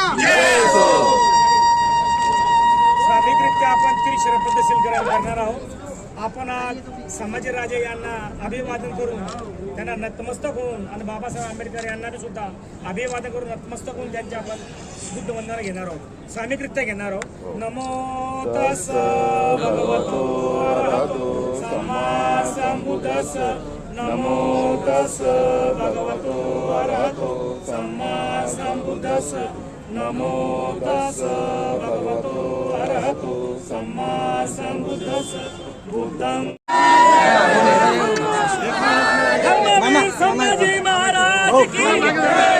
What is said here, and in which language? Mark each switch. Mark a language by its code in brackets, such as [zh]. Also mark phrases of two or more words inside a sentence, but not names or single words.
[mr] स्वाभाविकरित्या आपण त्रिशर पद्धतशीर ग्रहण करणार आहोत. आपण आज संभाजी राजे यांना अभिवादन करून त्यांना नतमस्तक होऊन आणि बाबासाहेब आंबेडकर यांना सुद्धा अभिवादन करून नतमस्तक होऊन त्यांची आपण बुद्ध वंदना घेणार आहोत. स्वाभाविकरित्या घेणार आहोत. [pi] नमो तस् भगवतो अरहतो सम्मा संबुद्धस्स. नमो तस् भगवतो अरहतो सम्मा संबुद्धस्स. नमो तस् भगवतो अरहतो सम्मा संबुद्धस्स. [mr] बुद्धं धर्मवीर संभाजी महाराज की जय.